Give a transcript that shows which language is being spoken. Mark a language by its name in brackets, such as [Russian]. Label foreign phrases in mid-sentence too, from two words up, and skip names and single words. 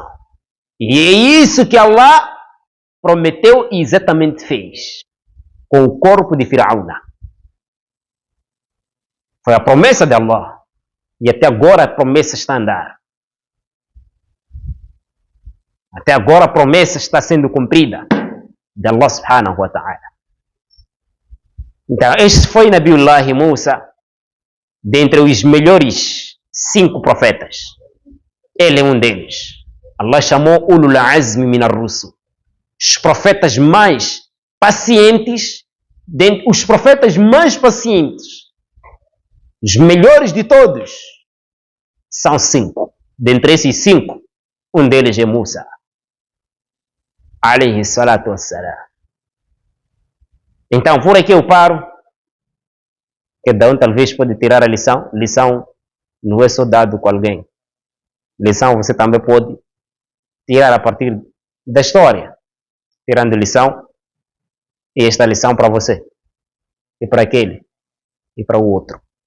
[Portuguese] E é isso que Allah prometeu e exatamente fez com o corpo de Firaúna. Foi a promessa de Allah. E até agora a promessa está a andar. Até agora a promessa está sendo cumprida de Allah [Arabic] سبحانه وتعالى. [Portuguese] Então, este foi Nabiullah Musa, dentre os melhores 5 profetas. Ele é um deles. Allah chamou [Arabic] أولو العزم من الرسل. [Portuguese] Os profetas mais pacientes, os profetas mais pacientes, os melhores de todos, são 5. Dentre esses 5, um deles é Musa. [Arabic] عليه الصلاة والسلام. [Portuguese] Então, por aqui eu paro. Cada um talvez pode tirar a lição não é só dado com alguém. Lição você também pode tirar a partir da história, tirando lição, e esta lição para você, e para aquele, e para o outro.